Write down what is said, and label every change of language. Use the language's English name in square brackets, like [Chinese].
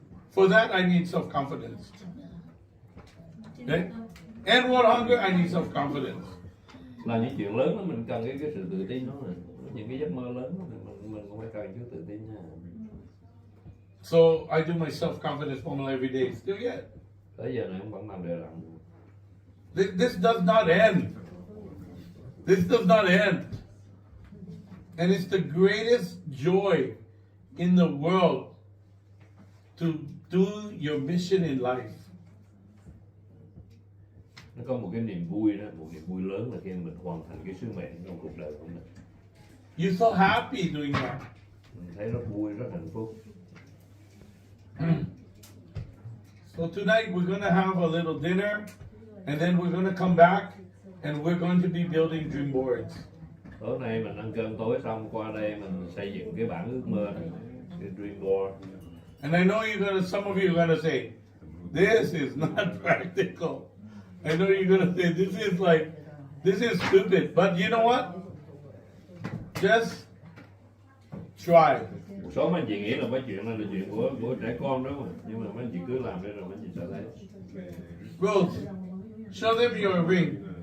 [English] For that, I need self-confidence. Okay? And what hunger, I need self-confidence. [Vietnamese] Là những chuyện lớn đó mình cần cái sự tự tin đó, những cái giấc mơ lớn đó, mình cũng phải cần chút tự tin nha. [English] So I do my self-confidence formula every day. Still yet. [Vietnamese] Tới giờ này cũng vẫn làm đều đặn. [English] This does not end. This does not end. And it's the greatest joy in the world to do your mission in life. [Vietnamese] Nó có một cái niềm vui đó, một niềm vui lớn là khi mình hoàn thành cái sứ mệnh trong cuộc đời của mình. [English] You're so happy doing that. [Vietnamese] Mình thấy rất vui, rất hạnh phúc. [English] So tonight we're going to have a little dinner, and then we're going to come back, and we're going to be building dream boards. [Vietnamese] Tối nay mình ăn cơm tối xong qua đây mình xây dựng cái bản ước mơ này, cái dream board. [English] And I know some of you are going to say, this is not practical. I know you're going to say, this is stupid. But you know what? Just try. [Vietnamese] Một số mấy anh chị nghĩ là mấy chuyện này là chuyện của trẻ con đó mà. Nhưng mà mấy anh chị cứ làm đi rồi mấy anh chị sẽ thấy. [English] Rose, show them your ring.